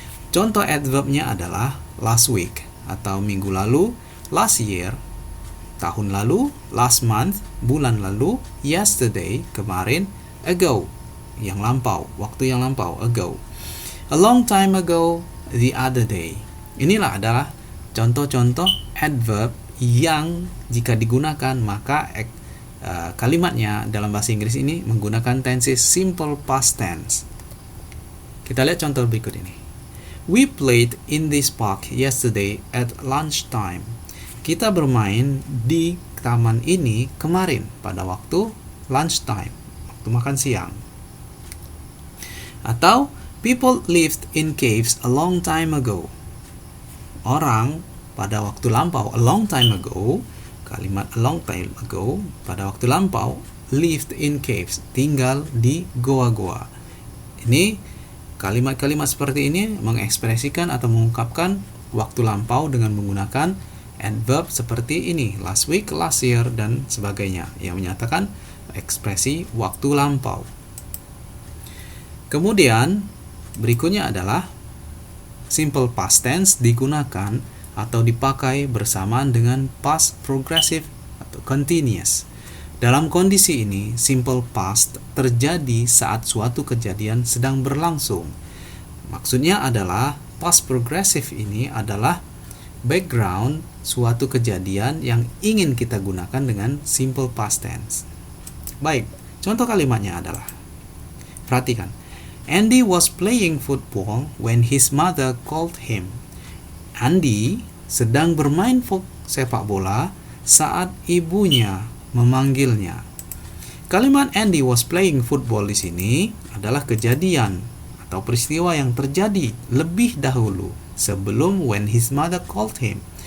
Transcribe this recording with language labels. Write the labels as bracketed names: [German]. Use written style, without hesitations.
[Indonesian] Contoh adverbnya adalah [English] last week [Indonesian] atau minggu lalu, [English] last year [Indonesian] tahun lalu, [English] last month [Indonesian] bulan lalu, yesterday kemarin, ago yang lampau, waktu yang lampau, ago, [English] a long time ago, the other day. [Indonesian] Inilah adalah contoh-contoh adverb yang jika digunakan maka kalimatnya dalam bahasa Inggris ini menggunakan tenses simple past tense. Kita lihat contoh berikut ini. [English] We played in this park yesterday at lunchtime. [Indonesian] Kita bermain di taman ini kemarin pada waktu lunchtime, waktu makan siang. Atau [English] people lived in caves a long time ago. [Indonesian] Orang pada waktu lampau, [English] a long time ago, [Indonesian] kalimat a long time ago, pada waktu lampau, [English] lived in caves, [Indonesian] tinggal di goa-goa. Ini kalimat-kalimat seperti ini mengekspresikan atau mengungkapkan waktu lampau dengan menggunakan adverb seperti ini, [English] last week, last year, [Indonesian] dan sebagainya, yang menyatakan ekspresi waktu lampau. Kemudian berikutnya adalah simple past tense digunakan atau dipakai bersamaan dengan past progressive atau continuous. Dalam kondisi ini, simple past terjadi saat suatu kejadian sedang berlangsung. Maksudnya adalah past progressive ini adalah background suatu kejadian yang ingin kita gunakan dengan simple past tense. Baik, contoh kalimatnya adalah, perhatikan, [English] Andy was playing football when his mother called him. [Indonesian] Andy sedang bermain sepak bola saat ibunya memanggilnya. Kalimat [English] Andy was playing football [Indonesian] di sini adalah kejadian atau peristiwa yang terjadi lebih dahulu sebelum [English] when his mother called him.